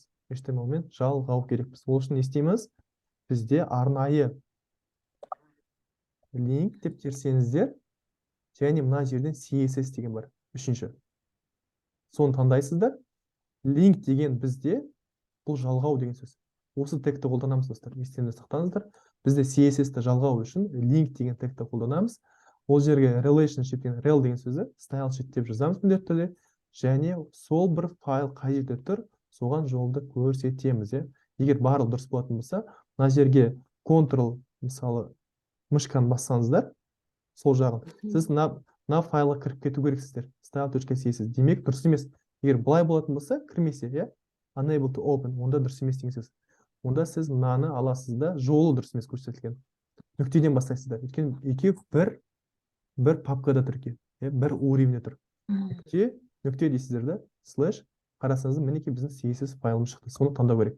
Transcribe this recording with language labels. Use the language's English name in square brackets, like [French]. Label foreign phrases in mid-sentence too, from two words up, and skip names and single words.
[Kazakh] HTML-мен жалғау керекпіз. Ол үшін не істейміз? Бізде арнайы link деп терсеңіздер, және мына жерден CSS деген бар. Үшінші. Соны таңдайсыздар. Link деген бізде бұл жалғау деген сөз. Осы тегті қолданамыз, достар. Естеріңізде сақтаңыздар. Бізде CSS-ті жалғау үшін link деген тегті қолданамыз. Ол жерге relationship деген rel деген сөзі [English] style sheet [Kazakh] деп жазамыз міндетті түрде. Және сол бір файл қай жерде тұр, соған жолды көрсетеміз. Егер барлық дұрыс болатын болса, мына жерге Ctrl, мысалы, мышканы бассаңыздар, сол жағын. Сіз мына файлға кіріп кету керексіздер. Style.css. Демек, дұрыс емес. Егер бұлай болатын болса, кірмесе, [English] unable to open, [Kazakh] онда дұрыс емес деген сөз. Онда сіз мынаны аласыз да, жолы дұрыс емес көрсетілген. Нүктеден бастайсыздар. Өйткені екеуі бір папкада тұр екен, бір уровеньде тұр. Нүкте дейсіздер да, слэш, қарасаңыз мінекей біздің CSS файлымыз шықты. Соны таңдау керек.